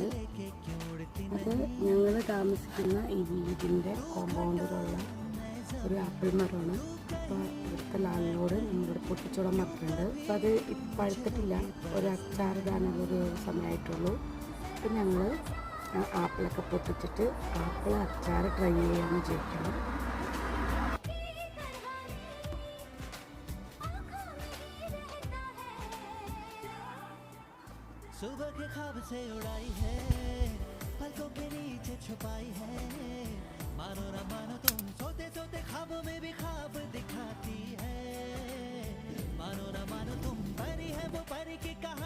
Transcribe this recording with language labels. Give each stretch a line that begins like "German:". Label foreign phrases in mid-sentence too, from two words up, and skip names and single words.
Malayalam: അത് ഞങ്ങൾ താമസിക്കുന്ന ഈ വീടിൻ്റെ കോമ്പൗണ്ടിലുള്ള ഒരു ആപ്പിൾ മരമാണ്. അപ്പോൾ ഇവിടുത്തെ ലാലിനോട് നമ്മളിവിടെ പൊട്ടിച്ചോടാൻ മറക്കുന്നുണ്ട്. അപ്പോൾ അത് പഴുത്തിട്ടില്ല, ഒരു അച്ചാറിടാനുള്ളൊരു സമയമായിട്ടുള്ളൂ. അപ്പം ഞങ്ങൾ ആപ്പിളൊക്കെ പൊട്ടിച്ചിട്ട് ആപ്പിൾ അച്ചാർ ട്രൈ ചെയ്യാമെന്ന് വിചാരിക്കണം.
Hindi: सुबह के ख्वाब से उड़ाई है, पलकों के नीचे छुपाई है, मानो न मानो तुम सोते सोते ख्वाबों में भी ख्वाब दिखाती है, मानो न मानो तुम परी है वो परी की